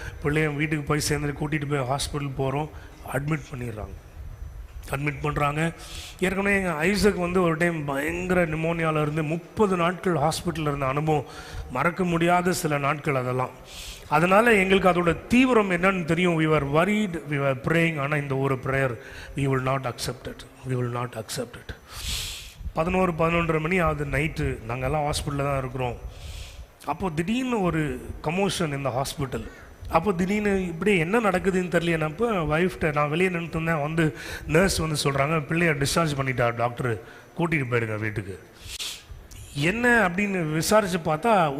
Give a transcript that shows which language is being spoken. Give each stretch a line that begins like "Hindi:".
Tamil: பிள்ளைய வீட்டுக்கு போய் சேர்ந்துட்டு கூட்டிகிட்டு போய் ஹாஸ்பிட்டல் போகிறோம். அட்மிட் பண்ணுறாங்க. ஏற்கனவே எங்கள் ஐசக் ஒரு டைம் பயங்கர நிமோனியாவில் இருந்து 30 நாட்கள் ஹாஸ்பிட்டலில் இருந்த அனுபவம், மறக்க முடியாத சில நாட்கள் அதெல்லாம். அதனால் எங்களுக்கு அதோட தீவிரம் என்னன்னு தெரியும்.
English: we were worried, we were praying.
Tamil: ஆனால் இந்த ஒரு
English: Prayer, we will not accept it, we will not accept it.
Tamil: 11-11:30 மணி ஆகுது நைட்டு. நாங்கள்லாம் ஹாஸ்பிட்டலில் தான் இருக்கிறோம். அப்போது திடீர்னு ஒரு கமோஷன் இந்த ஹாஸ்பிட்டல். அப்போ திடீர்னு இப்படி என்ன நடக்குதுன்னு தெரியலனப்போ ஒய்ஃப்ட்ட நான் வெளியே நின்றுருந்தேன். நர்ஸ் சொல்கிறாங்க, பிள்ளைய டிஸ்சார்ஜ் பண்ணிட்டார் டாக்டர், கூட்டிகிட்டு போயிடுங்க வீட்டுக்கு. என்ன அப்படின்னு விசாரித்து பார்த்தா,